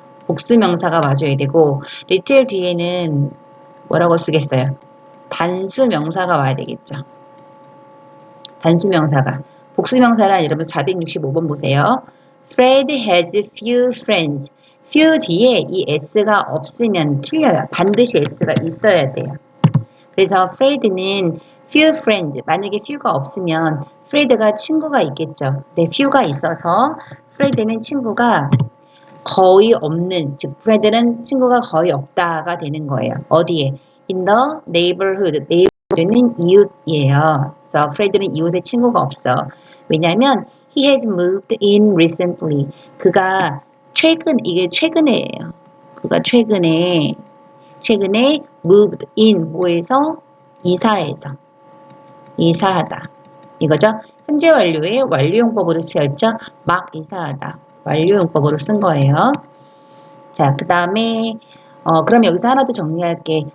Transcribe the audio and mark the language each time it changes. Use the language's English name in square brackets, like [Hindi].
[Korean] 복수 명사가 와줘야 되고 little 뒤에는 뭐라고 쓰겠어요? 단수 명사가 와야 되겠죠. 단수 명사가. 복수 명사란 여러분 465번 보세요. [English] Fred has few friends. [Korean] few 뒤에 이 s가 없으면 틀려요. 반드시 s가 있어야 돼요. 그래서 Fred는 [English] few friends. [Korean] 만약에 few가 없으면 Fred가 친구가 있겠죠. 근데 few가 있어서 Fred는 친구가 거의 없는, 즉 Fred는 친구가 거의 없다가 되는 거예요. 어디에? [English] In the neighborhood. [Korean] neighborhood는 이웃이에요. 그래서 Fred는 이웃에 친구가 없어. 왜냐하면 [English] he has moved in recently. [Korean] 그가 이게 최근에예요. 그가 최근에 [English] moved in [Korean] 뭐에서? 이사하다. 이거죠. 현재 완료의 완료용법으로 쓰였죠. 막 이사하다. 완료용법으로 쓴 거예요. 자, 그 다음에 그럼 여기서 하나 더 정리할게.